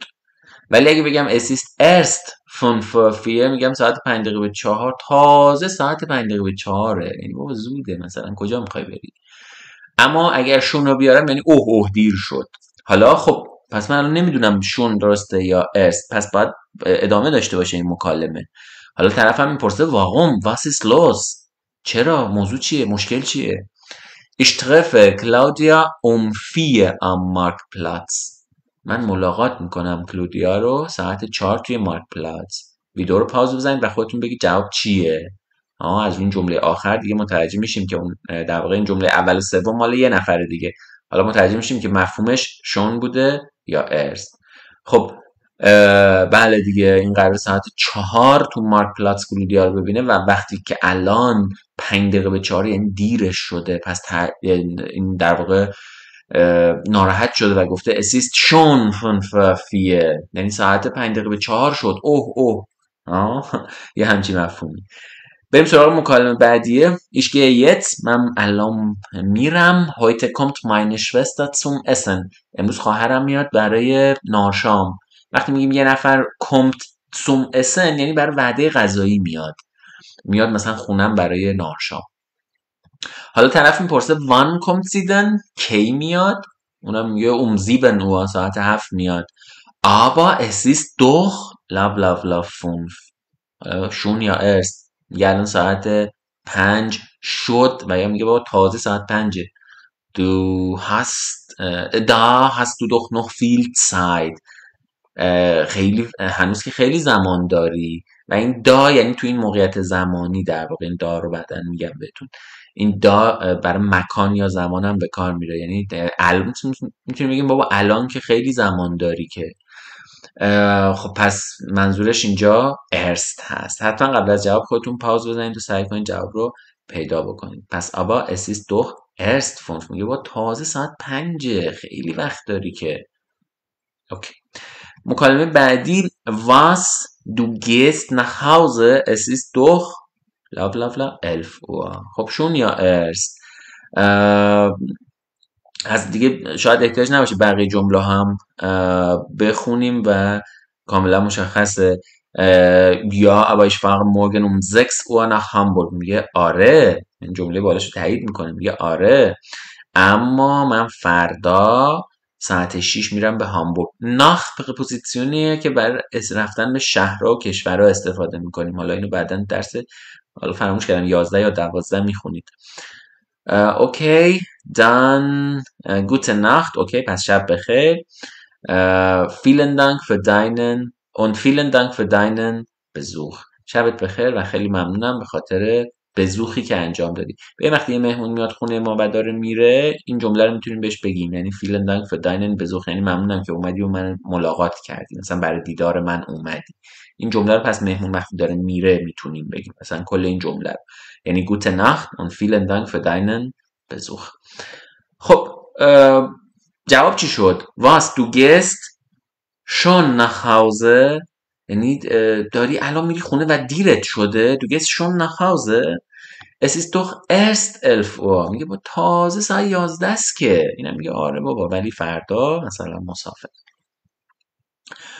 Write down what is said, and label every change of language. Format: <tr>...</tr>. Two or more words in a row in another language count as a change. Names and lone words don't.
<fa>ولی اگه بگم</fa> <de>es ist erst</de> <fa>5 میگم ساعت 5 دقیقه به 4، تازه ساعت 5 دقیقه به 4، یعنی بابا زوده، مثلا کجا میخوای بری. اما اگر شون رو بیارم یعنی اوه دیر شد. حالا خب پس من الان نمیدونم شون درسته یا ارست، پس باید ادامه داشته باشه این مکالمه. حالا طرفم میپرسه</fa> <de>warum was ist los,</de> <fa>چرا، موضوع چیه، مشکل چیه.</fa> <de>Ich treffe Claudia um 4 am Marktplatz.</de> <fa>من ملاقات میکنم کلودیا رو ساعت 4 توی مارک پلاتس. ویدیو رو پاوز بزنید و خودتون بگید جواب چیه. از اون جمله آخر دیگه متوجه میشیم که اون در واقع این جمله اول و سوم مال یه نفر دیگه. حالا متوجه میشیم که مفهومش شون بوده یا ارست. خب بله دیگه، این قرار ساعت 4 تو مارک پلاتس کلودیا رو ببینه و وقتی که الان 5 دقیقه به 4 یعنی دیرش شده، پس این در واقع ناراحت شده و گفته</fa> <de>es ist schon</de> <fa>5 یعنی ساعت 5 دقیقه به 4 شد، اوه یه همچین مفهومی. بریم سراغ مکالمه بعدیه.</fa> <de>Ich gehe jetzt</de> <fa>من الان میرم.</fa> <de>heute kommt meine Schwester zum Essen</de> <fa>امروز خواهرم میاد برای نارشام. وقتی میگیم یه نفر</fa> <de>kommt zum Essen</de> <fa>یعنی برای وعده غذایی میاد مثلا خونم برای نارشام. حالا طرف میپرسه</fa> <de>wann kommt sie denn</de> <fa>کی میاد، اونم میگه</fa> <de>um 7 Uhr</de> <fa>ساعت 7 میاد.</fa> <de>aber es ist doch bla bla bla 5</de> <fa>شون یا ارست میگه الان ساعت 5 شد و یا میگه بابا تازه ساعت 5.</fa> <de>du hast da hast du doch noch viel Zeit</de> <fa>خیلی هنوز که خیلی زمان داری. و این دا یعنی تو این موقعیت زمانی در واقع این دا رو بعدن میگم بهتون. این دا برای مکان یا زمان هم به کار میره، یعنی الان میتونیم بگیم بابا الان که خیلی زمان داری که. خب پس منظورش اینجا ارست هست. حتما قبل از جواب خودتون پاوز بزنید و سعی کنید جواب رو پیدا بکنید. پس</fa> <de>aber es ist doch erst 5</de> <fa>میگه با تازه ساعت 5 خیلی وقت داری که.</fa> <de>اوکی.</de> <fa>مکالمه بعدی</fa> <de>was du gehst nach Hause es ist doch bla bla bla 11 Uhr.</de> <fa>خب شون یا ارست از دیگه شاید احتیاج نباشه بقیه جمله هم بخونیم و کاملا مشخصه. یا</fa> <de>aber ich fahre morgen um 6 Uhr nach Hamburg</de> <fa>میگه آره، این جمله بالاش رو تایید میکنه میگه آره اما من فردا ساعت 6 میرم به هامبورگ. ناخ پرپوزیسیونیه که برای رفتن به شهرها و کشورها استفاده میکنیم. حالا اینو بعداً درس حالا فراموش کردم 11 یا 12 میخونید.</fa> <de>اوکی dann gute Nacht.</de> <fa>اوکی پس شب بخیر.</fa> <de>vielen Dank für deinen und vielen Dank für deinen Besuch.</de> <fa>شبت بخیر و خیلی ممنونم به خاطر بزوخی که انجام دادی. به وقتی یه مهمون میاد خونه ما و داره میره این جمله رو میتونیم بهش بگیم، یعنی</fa> <de>vielen Dank für deinen Besuch</de> <fa>یعنی ممنونم که اومدی و من ملاقات کردی، مثلا برای دیدار من اومدی. این جمله رو پس مهمون وقتی داره میره میتونیم بگیم مثلا کل این جمله رو، یعنی</fa> <de>gute Nacht und vielen Dank für deinen Besuch.</de> <fa>خب جواب چی شد؟</fa> <de>was du gehst schon nach Hause</de> <fa>یعنی داری الان میری خونه و دیرت شده.</fa> <de>du gehst schon nach Hause es ist doch erst 11 Uhr</de> <fa>میگه با تازه ساعت 11 است که. اینم میگه آره بابا ولی فردا مثلا مسافر.</fa>